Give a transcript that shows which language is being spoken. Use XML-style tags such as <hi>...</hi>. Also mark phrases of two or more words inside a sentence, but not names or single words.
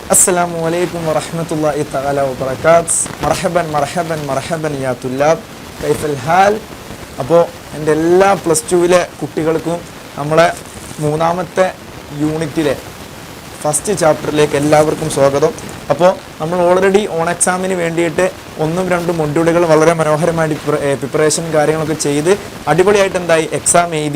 <ar>السلام عليكم ورحمة الله تعالى وبركاته. مرحبا مرحبا مرحبا يا طلاب كيف الحال.</ar> <ml>അപ്പോൾ എൻ്റെ എല്ലാ +2 കുട്ടികൾക്കും നമ്മളെ മൂന്നാമത്തെ യൂണിറ്റിലെ</ml> <en>first chapter</en> <ml>എല്ലാവർക്കും സ്വാഗതം. അപ്പോൾ നമ്മൾ</ml> <en>already on exam</en> <ml>വേണ്ടിയിട്ട് 1-2 മൊഡ്യൂളുകൾ വളരെ മനോഹരമായിട്ട് പ്രിപ്പറേഷൻ കാര്യങ്ങളൊക്കെ ചെയ്ത് അടിപൊളിയായിട്ട് എക്സാം എഴുതി.</ml>